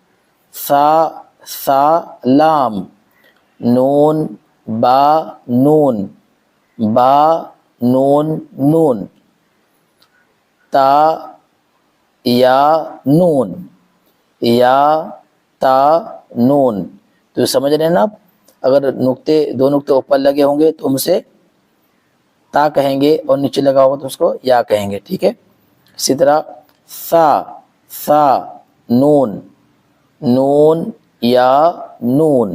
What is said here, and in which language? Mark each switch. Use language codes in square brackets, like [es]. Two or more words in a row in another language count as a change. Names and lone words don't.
[ur] سا لام، نون با نون، با نون نون، تا یا نون، یا تا نون۔ تو سمجھ رہے ہیں نا آپ؟ اگر 2 نقطے اوپر لگے ہوں گے تو ہم اسے تا کہیں گے اور نیچے لگا ہوگا تو اس کو یا کہیں گے، ٹھیک ہے۔ اسی طرح سا نون، نون یا نون۔